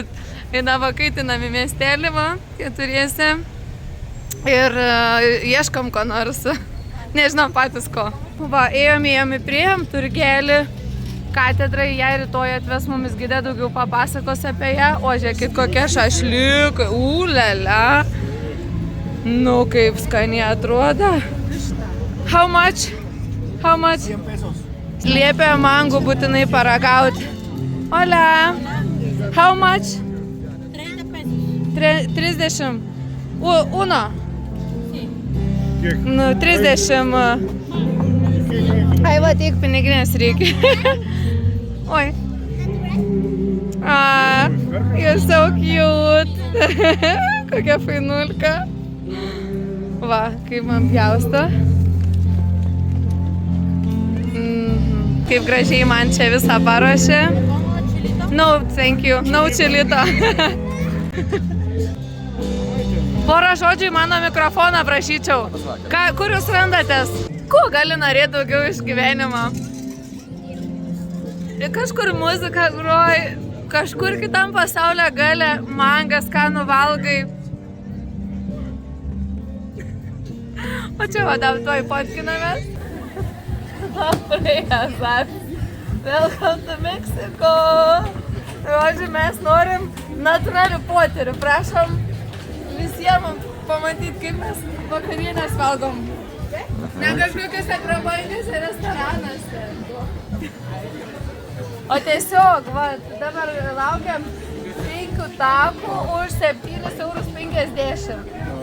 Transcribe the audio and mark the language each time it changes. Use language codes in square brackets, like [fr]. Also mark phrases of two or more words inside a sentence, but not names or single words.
[lt] Eidavo kaitinam į miestelį, keturiese ir ieškom ko nors, nežinom patys ko. Va, ėjom priėjom turgelį. Katedra, ją rytoj atves mumis gidė, daugiau papasakos apie ją. O žiūrėkit, kokia šašliukai, ūlele. Nu, kaip skaniai atrodo. [en] How much? How much? [es] 100 pesos. [lt] Liepė mangų būtinai paragauti. [es] Hola. [en] How much? [es] 30 pesos. 30. Uno? [lt] Nu, 30. Ai, va, tiek piniginės reikia. Oi. [en] You're so cute. [lt] Kokia fainulka. Va, kaip man pjausto. Kaip gražiai man čia visą paruošė. [en] No, thank you. [es] No čilito. [lt] Porą žodžių į mano mikrofoną prašyčiau. Kur jūs randatės? Ko gali norėti daugiau iš gyvenimo? Kažkur muzika groj, kažkur kitam pasaulio gale mangas, ką nuvalgai. O čia vadam tuoj potkinamės. [en] Welcome to Mexico. [lt] Žodžiu, mes norim natūralių poterių. Prašom visiems pamatyti, kaip mes vakarienės valgom. Ne kažkokiuose prabangiuose restoranuose. O tiesiog, va, dabar laukiam 5 takų už 7,50 €.